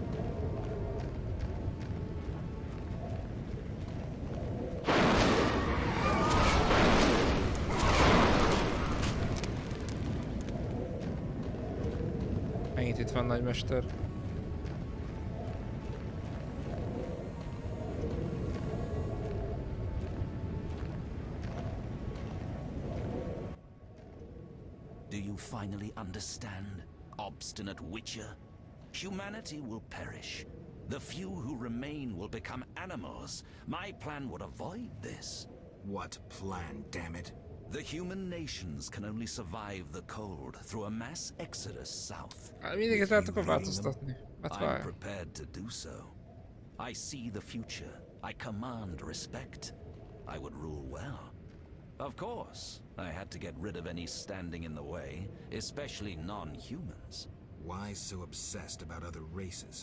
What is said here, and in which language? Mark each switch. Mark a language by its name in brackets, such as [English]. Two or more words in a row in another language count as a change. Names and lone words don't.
[Hungarian] Megint itt van nagymester. [English] Finally understand, obstinate witcher? Humanity will perish. The few who remain will become animals. My plan would avoid this. What plan, damn it? The human nations can only survive the cold through a mass exodus south. [Hungarian] Mindig akartok változtatni. [English] I'm prepared to do so. I see the future. I command respect. I would rule well. Of course, I had to get rid of any standing in the way, especially non-humans. Why so obsessed about other races?